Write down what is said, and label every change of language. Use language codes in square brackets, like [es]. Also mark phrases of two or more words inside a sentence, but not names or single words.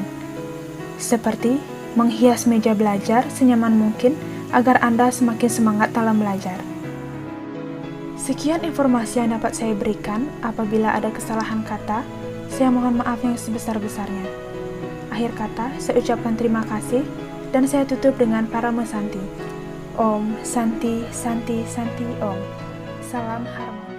[id] Seperti menghias meja belajar senyaman mungkin agar Anda semakin semangat dalam belajar. Sekian informasi yang dapat saya berikan. Apabila ada kesalahan kata, saya mohon maaf yang sebesar-besarnya. Akhir kata, saya ucapkan terima kasih dan saya tutup dengan Parama Santi. [sa] Om Santi Santi Santi Om. [id] Salam Harmoni.